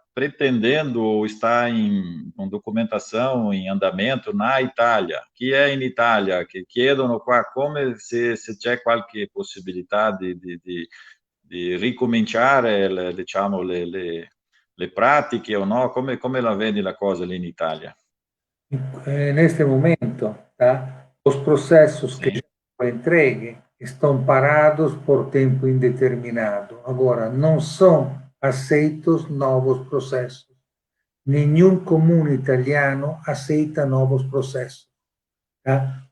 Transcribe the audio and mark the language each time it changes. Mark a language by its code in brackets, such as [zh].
[pt] pretendendo ou está com documentação em andamento na Itália. [it] Chi è in Italia che chiedono qua come se c'è qualche possibilità di ricominciare, diciamo, le pratiche o no? Come la vedi la cosa lì in Italia? [pt] Neste momento, tá? Os processos que já foram entregues estão parados por tempo indeterminado. Agora, não são aceitos novos processos. Nenhum comune italiano aceita novos processos. Tá?